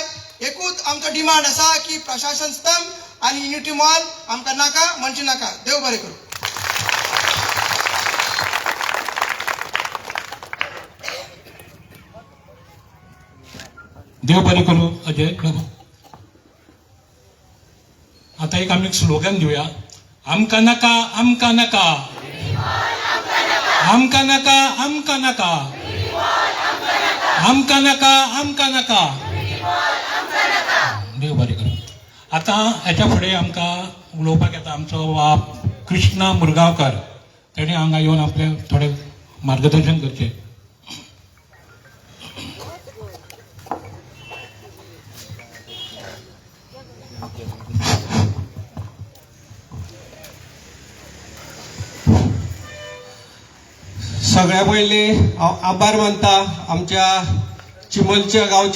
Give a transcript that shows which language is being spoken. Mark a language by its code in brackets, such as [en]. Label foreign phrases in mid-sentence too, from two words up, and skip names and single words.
[kok] एकूच आमचो डिमांड आसा की प्रशासन स्तंभ आनी युनिटी मॉल आमकां नाका म्हणजे नाका. देव बरें करूं. देव बरें करूं. अजय प्रभू. [mr] आता एक आम्ही स्लोगन देऊया. [kok] आमका नका आमका नका आमका नका आमका नका आमका नका आमका नका. देव बरें करूं. आता हेच्या फुडें आमकां उलोवपाक येता आमचो बाप कृष्णा मुरगांवकर. तेणें हांगा येवन आपलें थोडें मार्गदर्शन करचें. सगळ्या पयली हांव आभार मानता आमच्या चिमलच्या गांवच्या